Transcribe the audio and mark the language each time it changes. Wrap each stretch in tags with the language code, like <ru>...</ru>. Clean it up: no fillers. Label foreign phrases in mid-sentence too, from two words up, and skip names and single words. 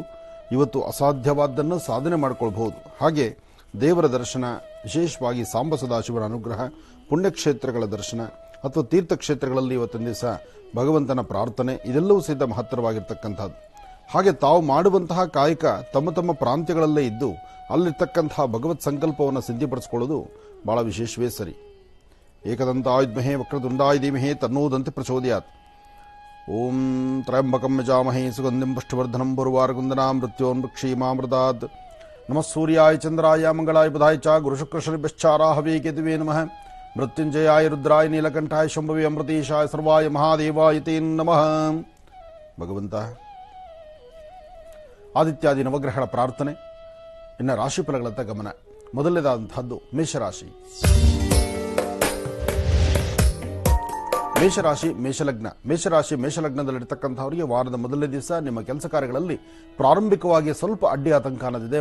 <kn>ಇವತ್ತು ಅಸಾಧ್ಯವಾದ್ದನ್ನು ಸಾಧನೆ ಮಾಡಿಕೊಳ್ಬಹುದು. ಹಾಗೆ ದೇವರ ದರ್ಶನ, ವಿಶೇಷವಾಗಿ ಸಾಂಬ ಸದಾಶಿವನ ಅನುಗ್ರಹ, ಪುಣ್ಯಕ್ಷೇತ್ರಗಳ ದರ್ಶನ ಅಥವಾ ತೀರ್ಥಕ್ಷೇತ್ರಗಳಲ್ಲಿ ಇವತ್ತಿನ ದಿವಸ ಭಗವಂತನ ಪ್ರಾರ್ಥನೆ, ಇದೆಲ್ಲವೂ ಸಹಿತ ಮಹತ್ತರವಾಗಿರ್ತಕ್ಕಂಥದ್ದು. ಹಾಗೆ ತಾವು ಮಾಡುವಂತಹ ಕಾಯಕ ತಮ್ಮ ತಮ್ಮ ಪ್ರಾಂತ್ಯಗಳಲ್ಲೇ ಇದ್ದು ಅಲ್ಲಿರ್ತಕ್ಕಂತಹ ಭಗವತ್ ಸಂಕಲ್ಪವನ್ನು ಸಿದ್ಧಿಪಡಿಸಿಕೊಳ್ಳೋದು ಬಹಳ ವಿಶೇಷವೇ ಸರಿ.</kn> <sa>ಏಕದಂತಾಯ ವಿದ್ಮಹೇ ವಕ್ರತುಂಡಾಯ ಧೀಮಹಿ ತನ್ನೋ ದಂತಿ ಪ್ರಚೋದಯಾತ್. ಓಂ ತ್ರಯಂಬಕಂ ಯಜಾಮಹೇ ಸುಗಂಧಿಂ ಪುಷ್ಟಿವರ್ಧನಂ ಪುರ್ವಾರಗುಂದನಾಂ ಮೃತ್ಯೋನ್ಮೃಕ್ಷೀಮಾಮೃತಾತ್. ನಮಃ ಸೂರ್ಯಾಯ ಚಂದ್ರಾಯ ಮಂಗಳಾಯ ಬುಧಾಯ ಚ ಗುರುಶುಕ್ರಶನಿಭ್ಯಶ್ಚಾರಾಹವೇ ಕೇತುವೇ ನಮಃ. ಮೃತ್ಯುಂಜಯಾಯ ರುದ್ರಾಯ ನೀಲಕಂಠಾಯ ಶಂಭವೇ ಅಮೃತೇಶಾಯ ಸರ್ವಾಯ ಮಹಾದೇವಾಯ ತೇ ನಮಃ.</sa> <kn>ಭಗವಂತ ಆದಿತ್ಯಾದಿ ನವಗ್ರಹಗಳ ಪ್ರಾರ್ಥನೆ. ಇನ್ನು ರಾಶಿಫಲಗಳತ್ತ ಗಮನ. ಮೊದಲನೇದಾದಂತಹದ್ದು ಮೇಷರಾಶಿ. ಮೇಷಲಗ್ನದಲ್ಲಿರ್ತಕ್ಕಂಥವರಿಗೆ ವಾರದ ಮೊದಲನೇ ದಿವಸ ನಿಮ್ಮ ಕೆಲಸ ಕಾರ್ಯಗಳಲ್ಲಿ ಪ್ರಾರಂಭಿಕವಾಗಿ ಸ್ವಲ್ಪ ಅಡ್ಡಿ ಆತಂಕ ಅನ್ನೋದಿದೆ.</kn>